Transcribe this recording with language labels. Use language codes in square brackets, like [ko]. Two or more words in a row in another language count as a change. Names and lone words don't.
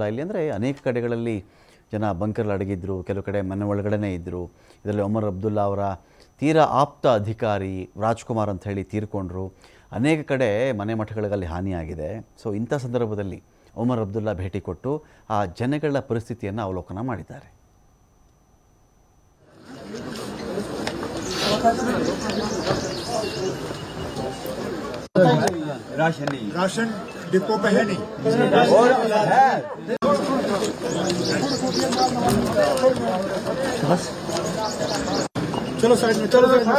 [kn] ಇಲ್ಲಿ ಅಂದರೆ ಅನೇಕ ಕಡೆಗಳಲ್ಲಿ ಜನ ಬಂಕರ್ಲ್ಲಿ ಅಡಗಿದ್ರು, ಕೆಲವು ಕಡೆ ಮನೆ ಒಳಗಡೆ ಇದ್ದರು. ಇದರಲ್ಲಿ ಒಮರ್ ಅಬ್ದುಲ್ಲಾ ಅವರ ತೀರಾ ಆಪ್ತ ಅಧಿಕಾರಿ ರಾಜ್ಕುಮಾರ್ ಅಂತ ಹೇಳಿ ತೀರ್ಕೊಂಡ್ರು. ಅನೇಕ ಕಡೆ ಮನೆ ಮಠಗಳಲ್ಲಿ ಹಾನಿಯಾಗಿದೆ. ಸೊ ಇಂಥ ಸಂದರ್ಭದಲ್ಲಿ ಒಮರ್ ಅಬ್ದುಲ್ಲಾ ಭೇಟಿ ಕೊಟ್ಟು ಆ ಜನಗಳ ಪರಿಸ್ಥಿತಿಯನ್ನು ಅವಲೋಕನ ಮಾಡಿದ್ದಾರೆ. [hi] राशन डिपो पे है नहीं चलो साइड में चलो